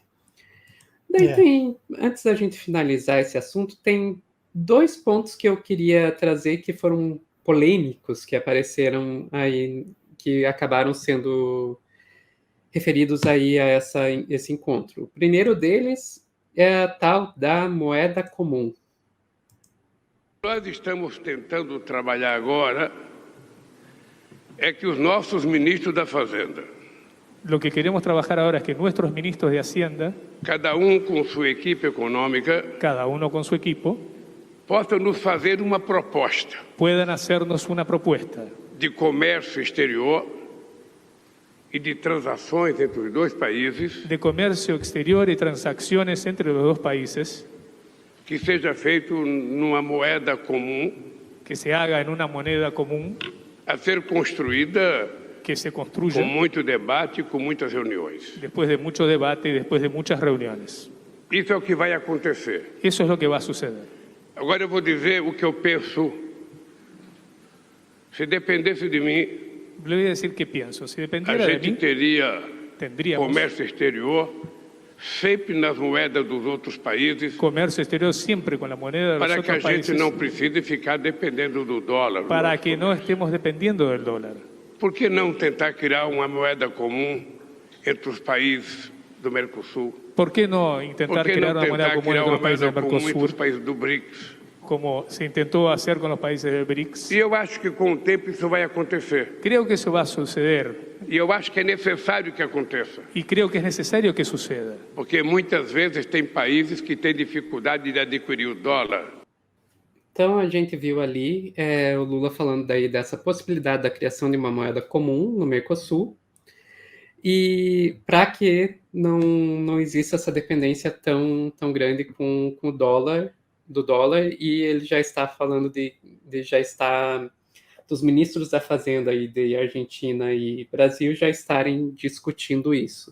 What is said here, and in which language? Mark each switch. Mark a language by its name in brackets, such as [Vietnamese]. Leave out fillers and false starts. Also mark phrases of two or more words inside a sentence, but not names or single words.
[Portuguese] Daí antes da gente finalizar esse assunto, tem 2 pontos que eu queria trazer que foram polêmicos, que apareceram aí, que acabaram sendo referidos aí a esse encontro. O primeiro deles é a tal da moeda comum. Nós estamos tentando trabalhar agora é que os nossos ministros da Fazenda, [Spanish] Lo que queremos trabajar ahora es que nuestros ministros de Hacienda, [Portuguese] cada com sua equipe econômica, [Spanish] cada uno con su equipo, [Portuguese] possam nos fazer uma proposta [Spanish] puedan hacernos una propuesta [Portuguese] de comércio exterior e de transações entre os dois países [Spanish] de comercio exterior y transacciones entre los dos países [Portuguese] que seja feito numa moeda comum [Spanish] que se haga en una moneda común, [Portuguese] a ser construída [Spanish] que se [Portuguese] com [Spanish] construya [Portuguese] muito debate e com muitas reuniões. [Spanish] después de mucho debate y después de muchas reuniones. [Portuguese] Isso é o que vai acontecer. [Spanish] Eso es lo que va a suceder. [Portuguese] Agora eu vou dizer o que eu penso. Se dependesse de mim, [Spanish] Le voy a decir qué pienso. Si [Portuguese] a [Spanish] dependiera de [Portuguese] gente [Spanish] mí, [Portuguese] teria [Spanish] tendríamos [Portuguese] comércio exterior sempre nas moedas dos outros países, [Spanish] comercio exterior siempre con la moneda de los [Portuguese] para que a [Spanish] otros [Portuguese] gente [Spanish] países, [Portuguese] não precise ficar dependendo do dólar. [Spanish] para que no estemos dependiendo del dólar. [Portuguese] Por que não tentar criar uma moeda comum entre os países do Mercosul? [Spanish] ¿Por qué no [Portuguese] Por [Spanish] intentar [Portuguese] que [Spanish] crear [Portuguese] não [Spanish] una moneda [Portuguese] tentar [Spanish] común [Portuguese] criar [Spanish] entre [Portuguese] uma [Spanish] los países [Portuguese] moeda [Spanish] del [Portuguese] comum entre os [Spanish] Mercosur, [Portuguese] países do BRICS? [Spanish] como se intentó hacer con los países del BRICS? [Portuguese] E eu acho que com o tempo isso vai acontecer. [Spanish] Creo que eso va a suceder [Portuguese] E eu acho que é necessário que aconteça. [Spanish] y creo que es necesario que suceda. [Portuguese] Porque muitas vezes tem países que têm dificuldade de adquirir o dólar. Então a gente viu ali o Lula falando daí dessa possibilidade da criação de uma moeda comum no Mercosul, e para que não exista essa dependência tão grande com o dólar, e ele já está falando dos ministros da Fazenda aí de Argentina e Brasil já estarem discutindo isso.